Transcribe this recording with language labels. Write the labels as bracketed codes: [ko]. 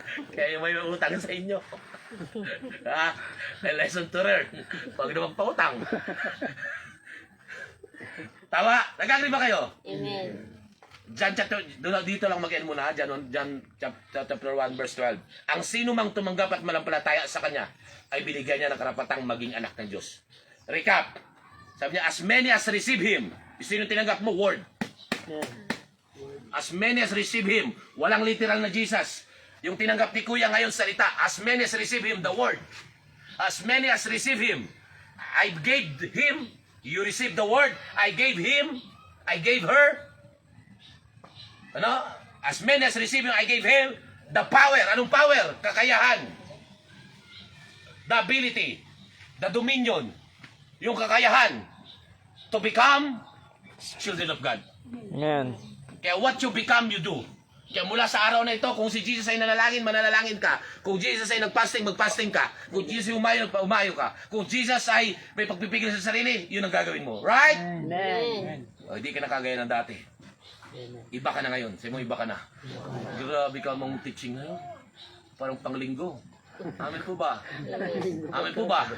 [tl] Kaya may utang sa inyo. Ha? May [en] lesson to learn. [tl] Huwag na magpautang. Tama? Nag-agree ba kayo? Amen. John chapter, dito lang mag-end muna. John chapter 1 verse 12. Ang sino mang tumanggap at malampalataya sa Kanya ay binigyan niya ng karapatang maging anak ng Diyos. [en] Recap. [tl] Sabi niya, [en] as many as receive Him. [tl] Sino tinanggap mo? [en] Word. As many as receive Him. [tl] Walang literal na Jesus. Yung tinanggap ni Kuya ngayon salita. [en] As many as receive Him, the Word. As many as receive Him. I gave Him. You received the Word. I gave Him. I gave her. Ano? As many as receive Him, I gave Him the power. Anong power? Kakayahan. The ability. The dominion. [tl] Yung kakayahan. [en] To become children of God. Amen. Kaya what you become, you do. [tl] Kaya mula sa araw na ito, kung si Jesus ay nanalangin, mananalangin ka. Kung Jesus ay nagpasting, magpasting ka. Kung Jesus ay umayo ka. Kung Jesus ay may pagpipigil sa sarili, yun ang gagawin mo. [en] Right? Amen. [tl] O, hindi ka na kagaya ng dati. Iba ka na ngayon. Sabi mo, iba ka na. Grabe ka mong teaching ngayon. Parang panglinggo. Amen po ba? Amen po ba?